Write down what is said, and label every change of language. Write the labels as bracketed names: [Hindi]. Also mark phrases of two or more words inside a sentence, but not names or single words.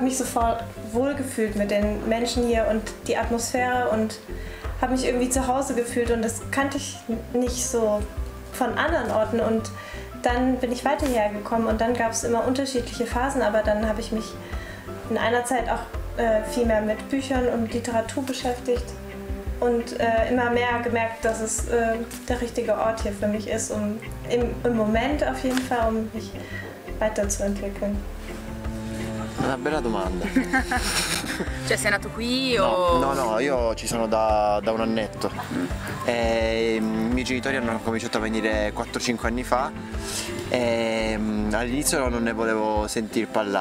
[German] mich sofort wohlgefühlt mit den Menschen hier und die Atmosphäre und habe mich irgendwie zu Hause gefühlt und das kannte ich nicht so von anderen Orten und dann bin ich weiter hierher gekommen und dann gab es immer unterschiedliche Phasen, aber dann habe ich mich in einer Zeit auch viel mehr mit Büchern und Literatur beschäftigt und immer mehr gemerkt, dass es der richtige Ort hier für mich ist, um im Moment auf jeden Fall, um mich weiterzuentwickeln. [Italian] Una bella domanda. Cioè sei nato qui o...? No, io ci sono da un annetto. I miei genitori hanno cominciato a venire 4-5 anni fa e all'inizio non ne volevo sentir parlare.